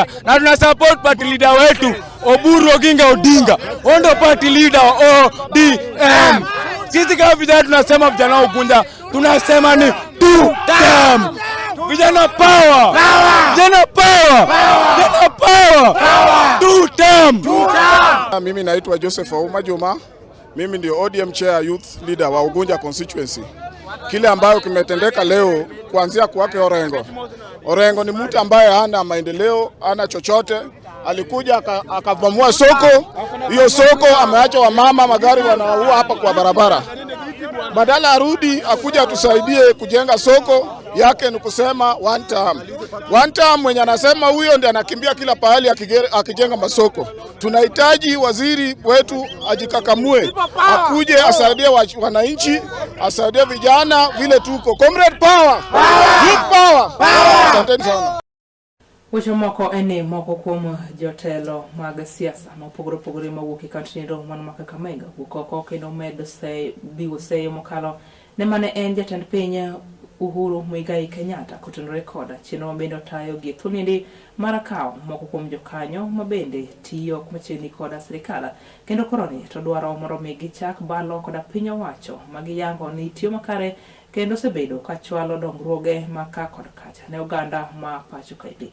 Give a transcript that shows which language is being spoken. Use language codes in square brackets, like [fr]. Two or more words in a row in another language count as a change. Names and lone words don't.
[sw] Na tuna support [en] party leader [sw] wetu Oburu Oginga Odinga. Ndio [en] party leader [sw] ODM. Sisi kama vijana tunasema vijana wa Ugunja tunasema ni [en] two term. [sw] Vijana power. Vijana power. Vijana power. [en] Two term. [sw] Mimi naitwa Joseph Ouma Juma. Mimi ndio ODM [en] chair youth leader [sw] wa Ugunja constituency. Kile ambayo kimetendeka leo kuanzia kwake Orengo. Orengo ni mtu ambaye hana maendeleo, hana chochote. Alikuja akavamua soko. Hiyo soko ameacha wamama magari wanaua hapa kwa barabara. Badala arudi akuja atusaidie kujenga soko yake ni kusema [en] one term. One term [sw] mwenye anasema huyo ndiye anakimbia kila pahali akijenga masoko. Tunahitaji waziri wetu ajikakamue, akuje asaidie wananchi, asaidie vijana vile tuko. [en] Comrade power! Youth power! [sw] Asanteni sana. [luo] Weche moko ene moko kuom jotelo mag siasa mopogore mawuok e kaunti no man ma Kakamega wuok kendo medo biwo seyo mokalo ne mane en jatend piny Uhuru Muigai Kenyatta kutenore koda chenro mabende otayo gi thulindi mar kawo moko kuom jokanyo mabende tiyo machiegni koda sirikal kendo koroni to dwaro mondo mi gichak balo koda piny owacho magiyango ni tiyo makare kendo sebedo ka chwalo dongruoge maka kod kacha ne oganda ma pacho kaidi.